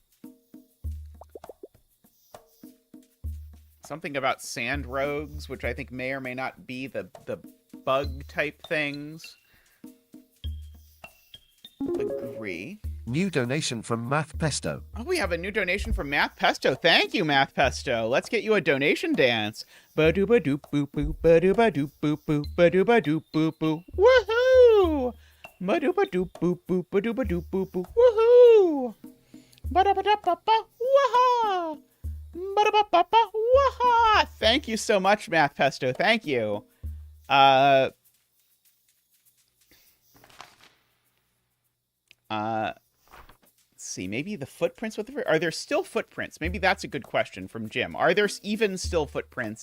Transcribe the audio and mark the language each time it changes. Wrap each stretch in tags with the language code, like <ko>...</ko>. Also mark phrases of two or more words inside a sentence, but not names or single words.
<en>Something about sand rogues, which I think may or may not be the bug type things. Agree. New donation from Math Pesto. Oh, we have a new donation from Math Pesto. Thank you, Math Pesto. Let's get you a donation dance. Ba-doo-ba-doop boop boop, ba-doo-ba-doop boop boop, ba-doo-ba-doop boop boop. Woohoo! Ba-doo-ba-doop boop boop, ba-doo-ba-doop boop boop. Woohoo! Ba-da-ba-da-ba-ba, waha! Ba-da-ba-ba-ba, waha! Thank you so much, Math Pesto. Thank you. Let's see, maybe the footprints with the... Are there still footprints? Maybe that's a good question from Jim. Are there even still footprints?</en>